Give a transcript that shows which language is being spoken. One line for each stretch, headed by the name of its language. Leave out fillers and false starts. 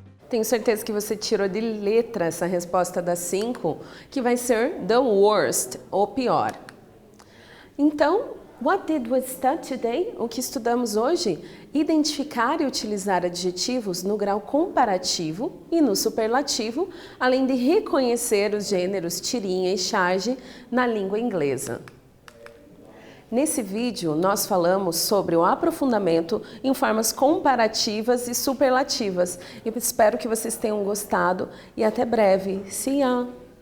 Portuguese: Tenho certeza que você tirou de letra essa resposta das 5, que vai ser the worst, ou pior.
English: Então, what did we study today?
Portuguese: O que estudamos hoje? Identificar e utilizar adjetivos no grau comparativo e no superlativo, além de reconhecer os gêneros tirinha e charge na língua inglesa. Nesse vídeo, nós falamos sobre o aprofundamento em formas comparativas e superlativas. Eu espero que vocês tenham gostado e até breve.
English: See ya!